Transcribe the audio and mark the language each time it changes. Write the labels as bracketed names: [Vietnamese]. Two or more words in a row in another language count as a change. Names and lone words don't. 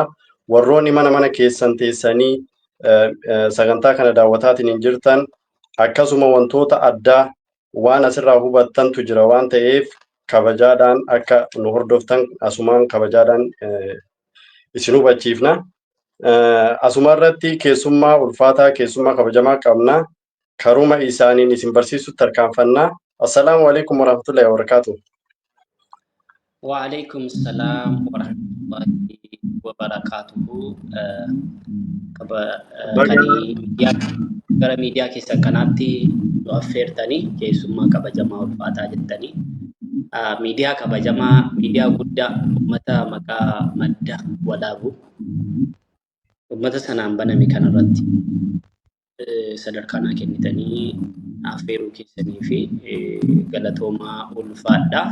[Oromo] Warroonni mana keessan teessanii sagantaa kana daawwataatiin hin jirtan akkasuma wantoota addaa waan asirraa hubattantu jira waan ta'eef kabajaadhaan akka nu hordoftan asumaan kabajaadhaan isin hubachiifna. Asuma irratti keessummaa ulfaataa keessummaa kabajamaa qabna. Karuma isaaniin isin barsiisutti tarkaanfanna. [Arabic] السلام عليكم ورحمة الله وبركاته. وعليكم السلام ورحمة الله وبركاته. [Oromo] Gara miidiyaa keessan kanaatti nu affeertanii keessummaa kabajamaa ulfaataa jettanii. Miidiyaa kabajamaa, miidiyaa guddaa uummata maqaa Madda Walaabuu. Uummata sanaan baname kanarratti sadarkaa kennitanii affeeruu keessanii fi galatoomaa ulfaadhaa.